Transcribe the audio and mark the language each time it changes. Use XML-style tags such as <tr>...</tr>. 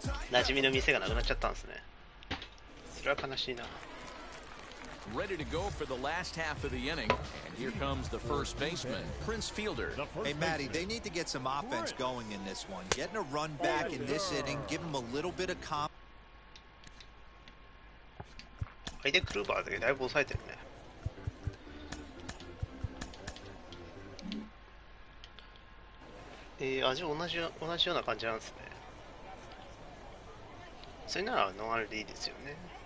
<ja>馴染みの店がなくなっちゃったんですね。それは悲しいな。</ja> <en>Ready to go for the last half of the inning, and here comes the first baseman, Prince Fielder. Hey, Matty, they need to get some offense going in this one. Getting a run back in this inning, give them a little bit of confidence.</en> <ja>相手クルーバーだけだいぶ抑えてるね。味同じような感じなんですね。それならノンアルでいいですよね。</ja>